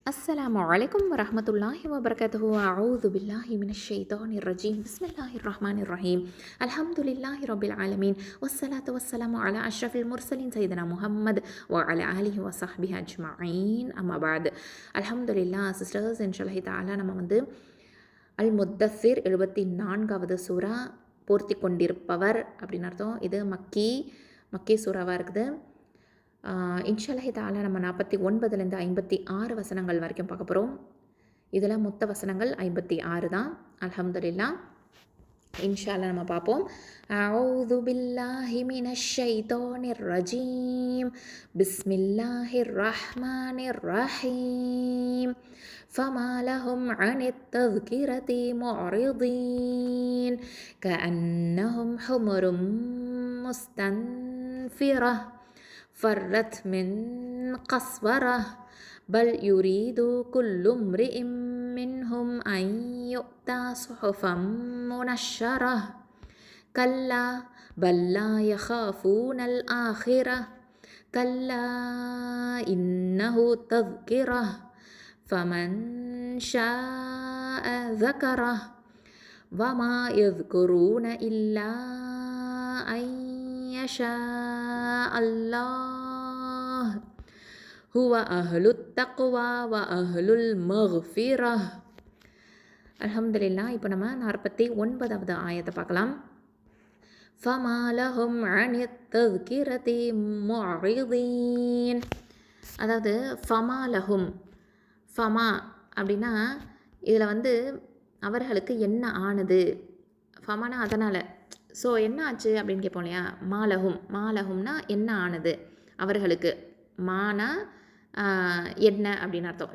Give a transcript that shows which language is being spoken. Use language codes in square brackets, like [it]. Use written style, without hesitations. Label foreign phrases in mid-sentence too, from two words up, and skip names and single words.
[ar] السلام عليكم ورحمة الله وبركاته. أعوذ بالله من الشيطان الرجيم. بسم الله الرحمن الرحيم. الحمد لله رب العالمين والصلاة والسلام على أشرف المرسلين سيدنا محمد وعلى آله وصحبه أجمعين. أما بعد. الحمد لله [ta] sisters [ar] إن شاء الله تعالى [ta] நம்ம வந்து அல் முத்தஸிர் 74வது சூரா பூர்த்தி கொண்டிருப்பவர் அப்படின்னு அர்த்தம். இது மக்கி சூறாவாக இருக்குது. [ar] إن شاء الله تعالى [ta] நம்ம 49லேருந்து 56 வசனங்கள் வரைக்கும் பார்க்க போகிறோம். இதில் மொத்த வசனங்கள் 56 தான். அல்ஹம்துலில்லாஹ். [ar] إن شاء الله [ta] நம்ம பார்ப்போம். [ar] أعوذ بالله من الشيطان الرجيم. بسم الله الرحمن الرحيم. فما لهم عن التذكرة معرضين كأنهم حمر مستنفرة فرت من قسورة بل يريد كل امرئ منهم أن يؤتى صحفا منشرة كلا بل لا يخافون الآخرة كلا إنه تذكرة فمن شاء ذكره وما يذكرون إلا أن يشاء الله هو أهل التقوى وأهل المغفرة. [ta] அல்ஹம்துலில்லாஹ். இப்போ நம்ம 49வது ஆயத்தை பார்க்கலாம். [ar] فما لهم عن التذكرة معرضين. [ta] அதாவது [ar] فما لهم, [ta] ஃபமா அப்படின்னா இதில் வந்து அவர்களுக்கு என்ன ஆனது, ஃபமானா அதனால். ஸோ என்ன ஆச்சு அப்படின்னு கேட்போம் இல்லையா. மாலஹும்னா என்ன ஆனது அவர்களுக்கு. மானா என்ன அப்படின்னு அர்த்தம்.